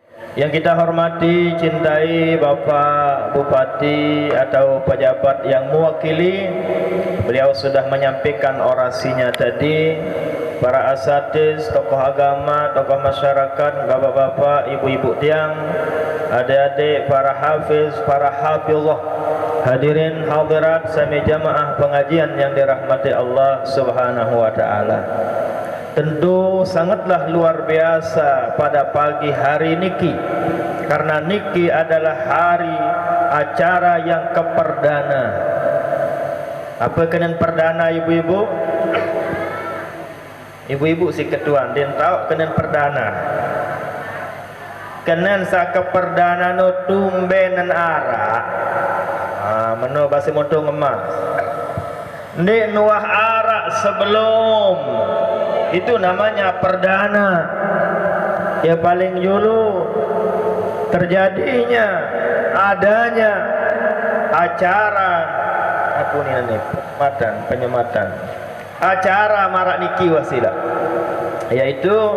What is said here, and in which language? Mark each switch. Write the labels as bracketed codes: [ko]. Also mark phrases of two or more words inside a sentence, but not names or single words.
[id] Yang kita hormati, cintai Bapak Bupati atau pejabat yang mewakili, beliau sudah menyampaikan orasinya tadi. Para asatiz, tokoh agama, tokoh masyarakat, bapak-bapak, ibu-ibu tiang, adik-adik, para hafiz, para hafizah, hadirin hadirat sami jamaah pengajian yang dirahmati Allah [ar] Subhanahu wa taala. [id] Tentu sangatlah luar biasa pada pagi hari niki, karena niki adalah hari acara yang keperdana. [sas] Apa kenen perdana ibu-ibu? Ibu-ibu si ketuan, dia tahu kenen perdana. Kenen sa keperdana no tumbenan arak. Meno basi moto ngemas. Nek nuah arak sebelum itu namanya perdana. [id] Ya paling dulu terjadinya adanya acara apa ni penyematan acara marak niki wasilah, yaitu